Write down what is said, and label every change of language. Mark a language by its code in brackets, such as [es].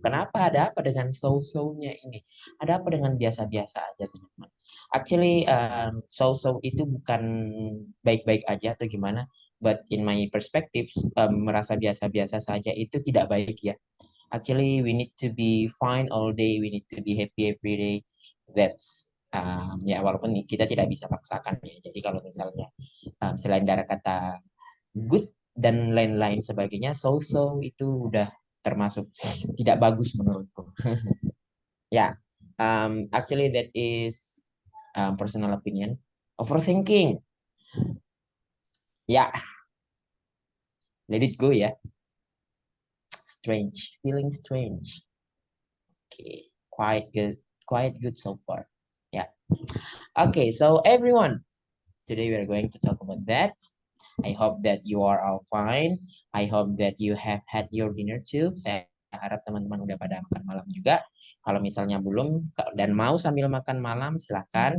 [id] Kenapa ada apa dengan so-so-nya ini? Ada apa dengan biasa-biasa aja, teman-teman? Actually, so-so itu bukan baik-baik aja atau gimana. [en] But in my perspective, [id] merasa biasa-biasa saja itu tidak baik ya. [en] Actually, we need to be fine all day. We need to be happy every day. [id] That's ya walaupun kita tidak bisa paksakan ya. Jadi kalau misalnya selain dari kata good dan lain-lain sebagainya, so-so itu udah termasuk tidak bagus menurutku. [en] Ya, actually that is personal opinion. Overthinking, ya, let it go ya. Strange, feeling strange. Okay, quite good so far. Yeah. Okay, so everyone, today we are going to talk about that. I hope that you are all fine. I hope that you have had your dinner too. [id] Saya harap teman-teman udah pada makan malam juga. Kalau misalnya belum dan mau sambil makan malam, silakan.